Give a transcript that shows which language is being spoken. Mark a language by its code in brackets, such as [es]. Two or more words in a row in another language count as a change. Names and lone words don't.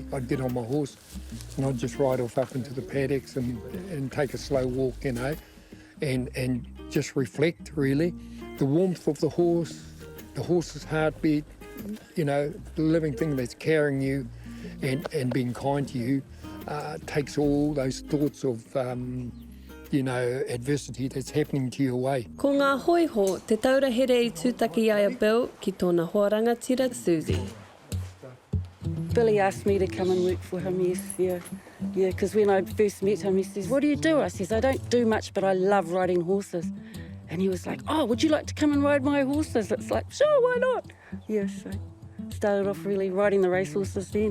[en] I'd get on my horse and I'd just ride off up into the paddocks and take a slow walk, and just reflect, really. The warmth of the horse's heartbeat, the living thing that's carrying you and being kind to you, takes all those thoughts of, adversity that's happening to you away. [mi] Ko ngā Hōiho, te taura here I tūtaki ai a Bill ki tōna hoaranga tira Suzie. [en] Billy asked me to come and work for him, yes, yeah, because when I first met him, he says, what do you do? I says, I don't do much, but I love riding horses. And he was like, oh, would you like to come and ride my horses? It's like, sure, why not? Yeah, so started off really riding the racehorses then.